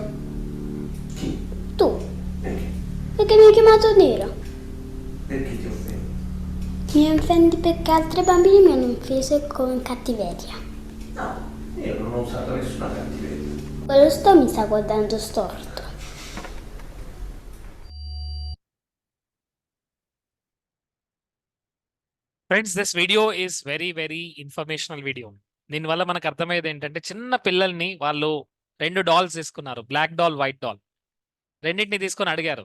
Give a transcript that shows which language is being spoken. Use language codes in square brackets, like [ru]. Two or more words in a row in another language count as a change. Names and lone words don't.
[it] Tu. Perché mi hai chiamato nero? Perché ti offendi? Mi offendi perché altri bambini mi hanno offeso con cattiveria. No, io non ho usato nessuna cattiveria. Quello sto mi sta guardando storto. [en] Friends this video is very very informational video. [te] దీనివల్ల మనకు అర్థమయ్యేది ఏంటంటే చిన్న పిల్లల్ని వాళ్ళు 2 డాల్స్ తీసుకున్నారు, [en] black doll, white doll. [te] రెండింటిని తీసుకొని అడిగారు.